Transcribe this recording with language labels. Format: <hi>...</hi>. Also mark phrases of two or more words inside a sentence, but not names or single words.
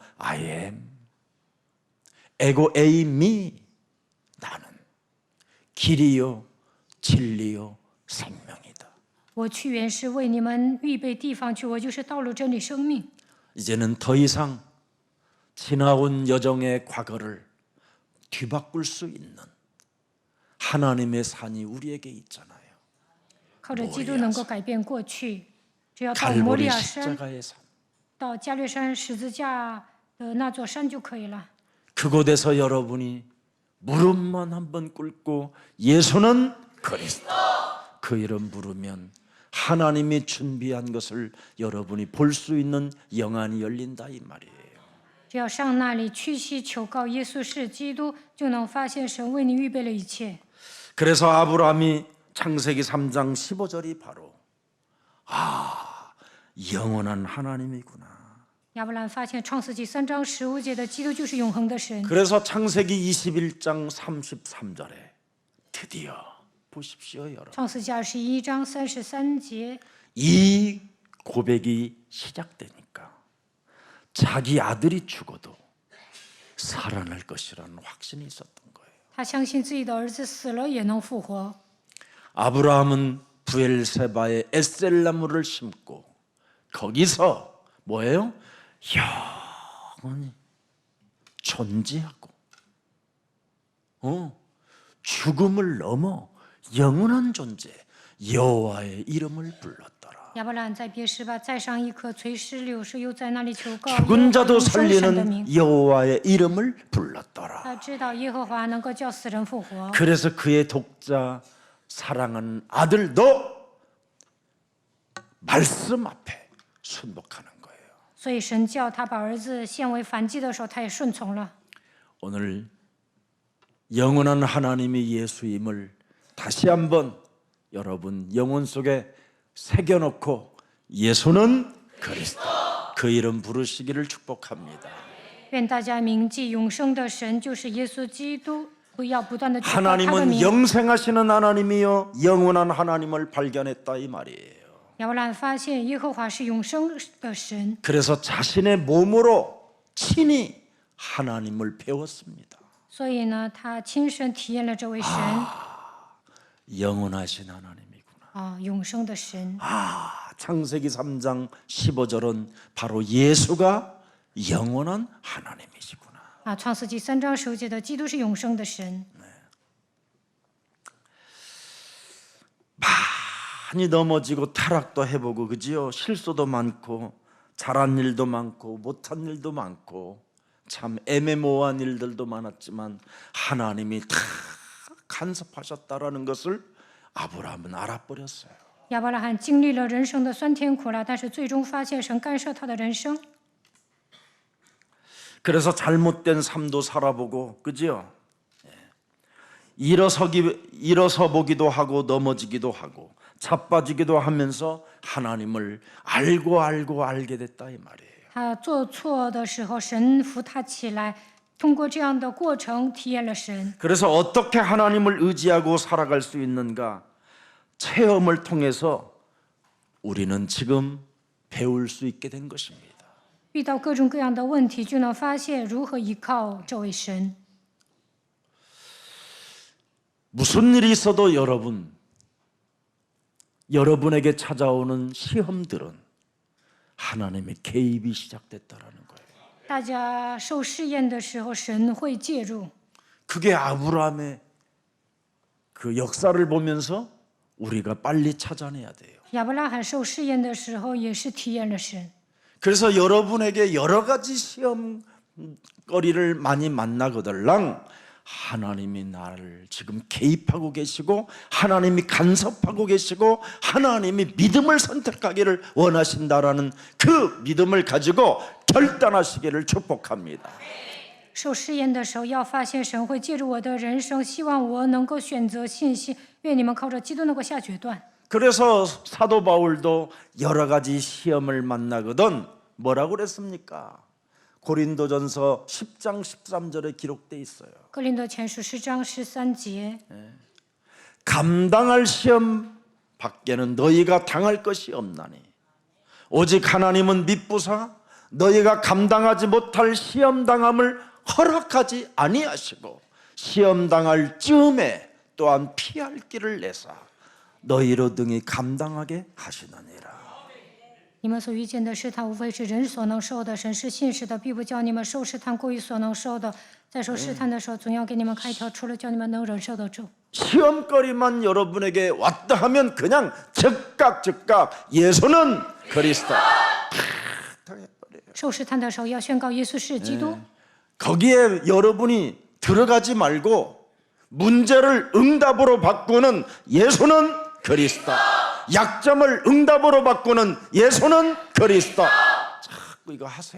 <en>I am</en> <el>ἐγώ εἰμι</el> <ko>나는 길이요 진리요 생명이다.</ko> <zh>我去原是为你们预备地方去，我就是道路、真理、生命。</zh> <ko>이제는 더 이상 지나온 여정의 과거를 뒤바꿀 수 있는 하나님의 산이 우리에게 있잖아요.</ko> <zh>靠着基督能够改变过去，只要到摩利</zh> <ko>갈보리</ko> <zh>亚山，</zh> <ko>십자가의 산.</ko> <zh>到加略山十字架的那座山就可以了。</zh> <ko>그곳에서 여러분이 무릎만 한번 꿇고 예수는 그리스도 그 이름 부르면 하나님이 준비한 것을 여러분이 볼 수 있는 영안이 열린다 이 말이에요.</ko> <zh>只要上那里屈膝求告耶稣是基督，就能发现神为你预备了一切。</zh> <ko>그래서 아브라함이 창세기 3장 15절이 바로 영원한 하나님이구나.</ko> <zh>亚伯兰发现创世纪3章15节的基督就是永恒的神。</zh> <ko>그래서 창세기 21장 33절에 드디어 보십시오 여러분.</ko> <zh>创世纪21章33节，</zh> <ko>이 고백이 시작되니까 자기 아들이 죽어도 살아날 것이라는 확신이 있었던 거예요.</ko> <zh>他相信自己的儿子死了也能复活。</zh> <ko>아브라함은 부엘세바에 에셀나무를 심고 거기서 뭐예요? 영원히 존재하고 죽음을 넘어 영원한 존재 여호와의 이름을 불렀더라.</ko> <zh>亚伯兰在别是巴栽上一棵垂石榴树，又在那里求告</zh> <ko>죽은 자도</ko> <zh>永生神的名。</zh> <ko>살리는 여호와의 이름을 불렀더라.</ko> <zh>他知道耶和华能够叫死人复活，</zh> <ko>그래서 그의 독자 사랑하는 아들도 말씀 앞에 순복하는 거예요.</ko> <zh>所以神叫他把儿子献为燔祭的时候，他也顺从了。</zh> <ko>오늘 영원한 하나님이 예수임을 다시 한번 여러분 영혼 속에 새겨놓고 예수는 그리스도 그 이름 부르시기를 축복합니다.</ko> <zh>愿大家铭记永生的神就是耶稣基督，不要不断的求告他的</zh> <ko>하나님은</ko> <zh>名。</zh> <ko>영생하시는 하나님이요 영원한 하나님을 발견했다 이 말이에요.</ko> <zh>亚伯兰发现耶和华是永生的神，</zh> <ko>그래서 자신의 몸으로 친히 하나님을 배웠습니다.</ko> <zh>所以呢，他亲身体验了这位神</zh> <ko>영원하신 하나님이구나.</ko> <zh>永生的神。</zh> <ko>창세기 3장 15절은 바로 예수가 영원한 하나님이시구나.</ko> <zh>创世纪3章15节的基督是永生的神。</zh> <ko>많이 넘어지고 타락도 해보고 그지요? 실수도 많고 잘한 일도 많고 못한 일도 많고 참 애매모호한 일들도 많았지만 하나님이 다 간섭하셨다라는 것을 아브라함은 알아버렸어요.</ko> <zh>亚伯拉罕经历了人生的酸甜苦辣，但是最终发现神干涉他的人生，</zh> <ko>그래서 잘못된 삶도 살아보고 그지요? 일어서 보기도 하고 넘어지기도 하고 자빠지기도 하면서 하나님을 알게 됐다 이 말이에요.</ko> <zh>他做错的时候，神扶他起来，通过这样的过程体验了神。</zh> <ko>그래서 어떻게 하나님을 의지하고 살아갈 수 있는가 체험을 통해서 우리는 지금 배울 수 있게 된 것입니다.</ko> <zh>遇到各种各样的问题，就能发现如何依靠这位神。</zh> <ko>무슨 일이 있어도 여러분에게 찾아오는 시험들은 하나님의 개입이 시작됐다라는 거예요.</ko> <zh>大家受试验的时候，神会介入。</zh> <ko>그게 아브라함의 그 역사를 보면서 우리가 빨리 찾아내야 돼요.</ko> <zh>亚伯拉罕受试验的时候，也是体验了神。</zh> <ko>그래서 여러분에게 여러 가지 시험거리를 많이 만나거들랑 하나님이 나를 지금 개입하고 계시고 하나님이 간섭하고 계시고 하나님이 믿음을 선택하기를 원하신다라는 그 믿음을 가지고 결단하시기를 축복합니다.</ko> <zh>受试验的时候，要发现神会介入我的人生，希望我能够选择信心。愿你们靠着基督能够下决断。</zh> <ko>그래서 사도 바울도 여러 가지 시험을 만나거든 뭐라고 그랬습니까? 고린도전서 10장 13절에 기록돼 있어요.</ko> <zh>哥林多前书10章13节，</zh> <ko>감당할 시험 밖에는 너희가 당할 것이 없나니 오직 하나님은 미쁘사 너희가 감당하지 못할 시험 당함을 허락하지 아니하시고 시험 당할 즈음에 또한 피할 길을 내사 너희로 등이 감당하게 하시느니라.</ko> <zh>你们所遇见的试探，无非是人所能受的。神是信实的，必不叫你们受试探过于所能受的。在受试探的时候，总要给你们开一条出路，叫你们能忍受得住。</zh> <ko>시험거리만 여러분에게 왔다 하면 그냥 즉각 예수는 그리스도</ko> <zh>受试探的时候，要宣告耶稣是基督。</zh> <ko>거기에 여러분이 들어가지 말고 문제를 응답으로 바꾸는 예수는 그리스도 약점을 응답으로 바꾸는 예수는 그리스도 자꾸 이거 하세요.</ko>